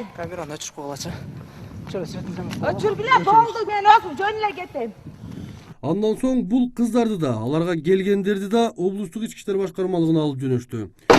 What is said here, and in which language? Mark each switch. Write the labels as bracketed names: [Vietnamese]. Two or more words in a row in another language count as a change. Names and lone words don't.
[Uzbek] Kamerani o'chirib qo'ygacha. O'chirgila bo'ldi, men o'zim jo'nila ketdim. [Kyrgyz] Андан соң бул кыздарды да, аларга келгендерди да облустук ички иштер башкармалыгына алып жөнөштү.